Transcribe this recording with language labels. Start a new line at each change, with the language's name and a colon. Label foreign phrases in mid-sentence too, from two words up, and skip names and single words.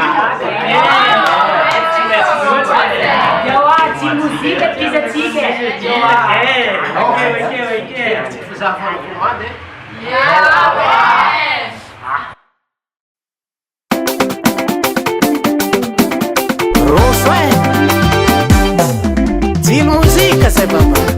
Malagasy: JIL MUSIC kizatsika. Tsy za fa commande. JIL MUSIC sai papa.